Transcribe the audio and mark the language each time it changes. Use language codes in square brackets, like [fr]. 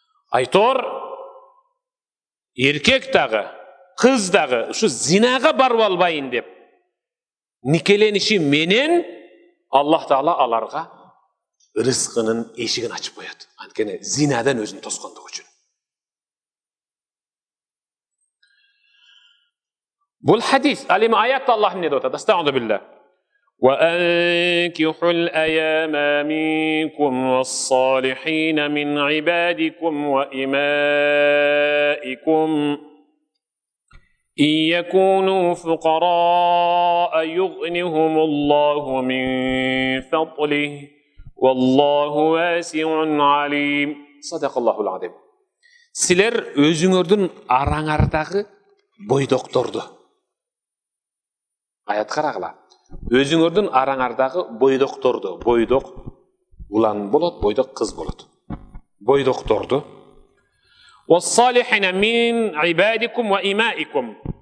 [ky] Айтор эркек дагы, кыз дагы ушу зинага барып албайын деп никелениши менен Аллах Таала аларга рызкынын эшигин ачып коет. Анткени зинадан өзүн тоскондук үчүн. Бул хадис, ал эми аятта Аллах эмне деп атат? Астагфирулла билlah. [ar] وأنكحوا الأيام منكم والصالحين من عبادكم وإمائكم إن يكونوا فقراء يغنهم الله من فضله والله واسع عليم. صدق الله العظيم. [ky] Силер өзүңөрдүн араңардагы бойдокторду. Аят карагыла. Өзүңөрдүн араңардагы бойдокторду, бойдок улан болот, бойдок кыз болот. Бойдокторду. [ar] وَالصَّالِحِينَ مِنْ عِبَادِكُمْ وَإِمَائِكُمْ.